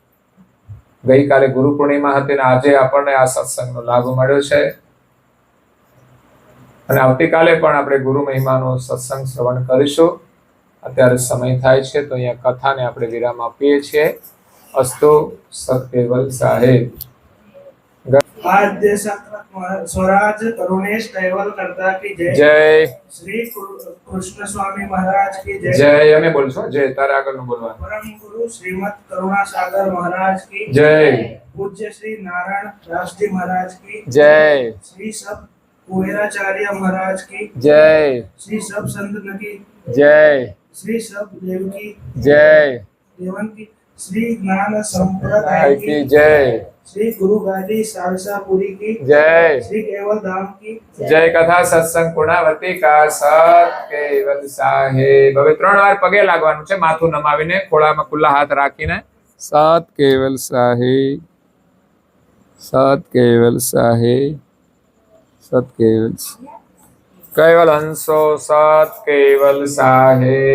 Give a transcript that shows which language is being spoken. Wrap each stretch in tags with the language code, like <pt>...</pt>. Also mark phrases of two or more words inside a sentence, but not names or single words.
<gu>તો આજે ગઈકાલે ગુરુ પૂર્ણિમા હતી ને આજે આપણને આ સત્સંગનો લાભ મળ્યો છે અને આવતીકાલે પણ આપણે ગુરુ મહિમાનો સત્સંગ શ્રવણ કરીશું. અત્યારે સમય થાય છે તો અહીંયા કથાને આપણે વિરામ આપીએ છીએ. અસ્તુ સત્કેવલ સાહેબ.</gu> <hi>आद्य स्वराज करुणेश कैवल करता की जय.</hi> <gu>જય</gu> <hi>श्री कृष्ण स्वामी महाराज की जय.</hi> <gu>જય. અમે બોલશો જય, તારે આગળનું બોલવાનું.</gu> <hi>परम गुरु श्रीमद करुणा सागर महाराज की</hi> <gu>જય</gu> <hi>पूज्य श्री नारायण दास जी महाराज की</hi> <gu>જય</gu> <hi>श्री सब कुबेराचार्य महाराज की</hi> <gu>જય</gu> <hi>श्री सब संत की</hi> <gu>જય</gu> <hi>श्री सब देव की</hi> <gu>જય</gu> <hi>देवन की श्री ज्ञान संप्रदाय की की जय श्री गुरु गादी सारसापुरी की जय श्री केवल धाम की जय कथा सत्संग पूर्णावती का सत केवल साहेब.</hi> <gu>હવે 3 વાર પગે લાગવાનું છે, માથું નમાવીને, ખોળામાં ખુલ્લા હાથ રાખીને. સત કેવલ સાહેબ, સત કેવલ સાહેબ, સત કેવલ કેવલ હંસો સત કેવલ સાહેબ.</gu>